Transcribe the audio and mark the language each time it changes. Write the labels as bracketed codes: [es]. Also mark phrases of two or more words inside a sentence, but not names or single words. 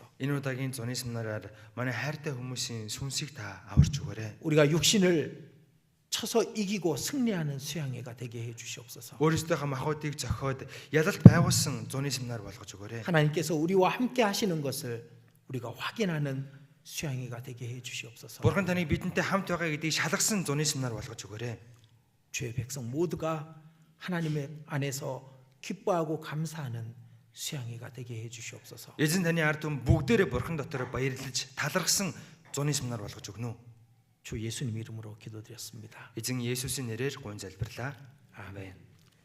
[mn] Энэ удаагийн зуны семинараар манай хайртай хүмүүсийн сүнсийг та аварч өгөөрэй. [ko] 우리가 육신을 쳐서 이기고 승리하는 수양회가 되게 해 주시옵소서. [mn] Өөрсдийнхөө махбодыг зохиод ялалт байгуулсан зуны семинар болгож өгөөрэй. [ko] 하나님께서 우리와 함께 하시는 것을 우리가 확인하는 수양회가 되게 해 주시옵소서. [mn] Бурхан таны бидэнтэй хамт байгаа гэдгийг шалгасан зуны семинар болгож өгөөрэй. [ko] 주의 백성 모두가 하나님의 안에서 기뻐하고 감사하는 수양회가 되게 해 주시옵소서. [mn] Эзэн таны ард түмэн бүгдээрээ бурхан дотор баярлаж талархсан зуны семинар болгож өгнө. [ko] 주 예수님 이름으로 기도드렸습니다. [mn] Эзэн Есүсийн нэрээр гуйн залбирлаа. [ko] 아멘.